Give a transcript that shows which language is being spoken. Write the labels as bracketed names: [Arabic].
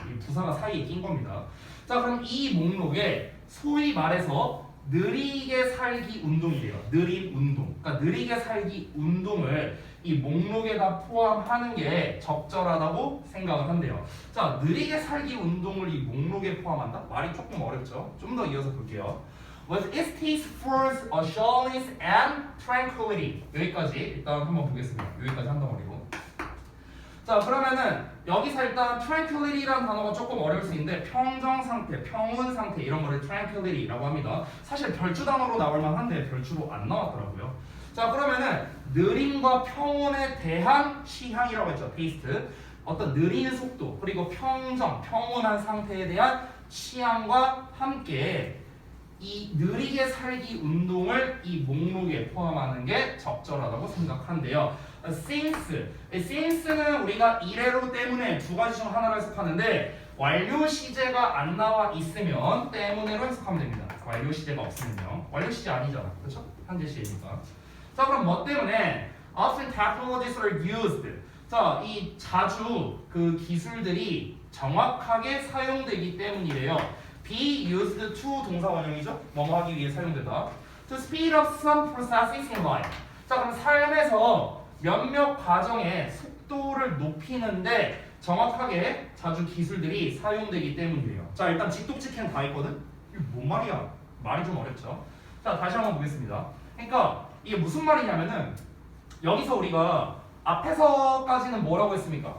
[Korean] 이 부사가 사이에 낀 겁니다. 자, 그럼 이 목록에 소위 말해서 느리게 살기 운동이래요. 느린 운동. 그러니까 느리게 살기 운동을 이 목록에다 포함하는 게 적절하다고 생각을 한대요. 자, 느리게 살기 운동을 이 목록에 포함한다? 말이 조금 어렵죠? 좀 더 이어서 볼게요. [English] With its taste for assurance and tranquility [Korean] 여기까지 일단 한번 보겠습니다. 여기까지 한 덩어리고. 자, 그러면은 여기서 일단 tranquility라는 단어가 조금 어려울 수 있는데 평정 상태, 평온 상태 이런 거를 tranquility라고 합니다. 사실 별주 단어로 나올 만한데 별주로 안 나왔더라고요. 자, 그러면은 느림과 평온에 대한 취향이라고 했죠. [English] taste. [Korean] 어떤 느린 속도 그리고 평정, 평온한 상태에 대한 취향과 함께 이 느리게 살기 운동을 이 목록에 포함하는 게 적절하다고 생각한대요. since는 우리가 이래로 때문에 두 가지 중 하나로 해석하는데 완료 시제가 안 나와 있으면 때문에로 해석하면 됩니다. 완료 시제가 없으면요. 완료 시제 아니잖아. 그렇죠? 현재 시제니까. 자, 그럼 뭐 때문에 [English] often technologies are used. [Korean] 자, 이 자주 그 기술들이 정확하게 사용되기 때문이래요. [English] be used to [Korean] 동사 원형이죠. 뭐뭐 하기 위해 사용되다. [English] To speed up some processes in life. [Korean] 자, 그럼 삶에서 몇몇 과정의 속도를 높이는데 정확하게 자주 기술들이 사용되기 때문이에요. 자, 일단 직독직행 다 있거든. 이게 뭔 말이야? 말이 좀 어렵죠. 자, 다시 한번 보겠습니다. 그러니까 이게 무슨 말이냐면은 여기서 우리가 앞에서까지는 뭐라고 했습니까?